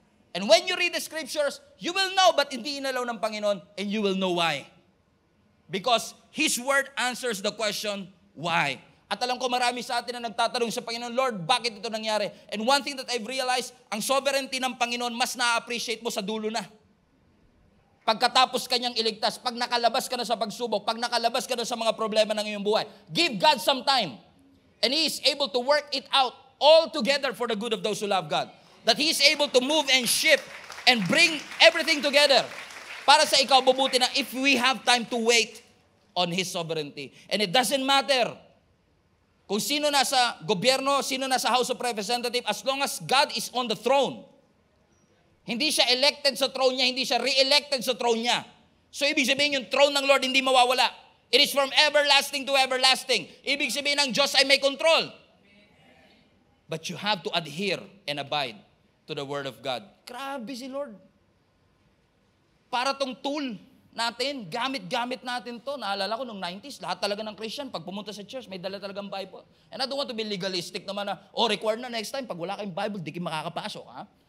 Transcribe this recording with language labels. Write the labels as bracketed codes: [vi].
[en] And when you read the scriptures, you will know [tl] but hindi inalaw ng Panginoon, [en] and you will know why. Because His Word answers the question, why? [tl] At alam ko marami sa atin na nagtatanong sa Panginoon, Lord, bakit ito nangyari? [en] And one thing that I've realized, [tl] ang sovereignty ng Panginoon mas na-appreciate mo sa dulo na. Pagkatapos kanyang iligtas, pag nakalabas ka na sa pagsubok, pag nakalabas ka na sa mga problema ng iyong buhay, [en] give God some time. And He is able to work it out all together for the good of those who love God. That He is able to move and shift and bring everything together [tl] para sa ikaw bubuti na [en] if we have time to wait on His sovereignty. And it doesn't matter [tl] kung sino nasa gobyerno, sino nasa [en] House of Representatives, as long as God is on the throne. [tl] Hindi siya elected sa throne niya, hindi siya re-elected sa throne niya. So ibig sabihin yung throne ng Lord hindi mawawala. [en] It is from everlasting to everlasting. [tl] Ibig sabihin ng Diyos ay may control. [en] But you have to adhere and abide to the Word of God. [tl] Grabe si Lord. Para tong tool natin, gamit-gamit natin to. Naalala ko nung 90s, lahat talaga ng Christian, pag pumunta sa church, may dala talagang Bible. [en] And I don't want to be legalistic [tl] naman na, required na next time, pag wala kayong Bible, di kayo makakapasok. Ha?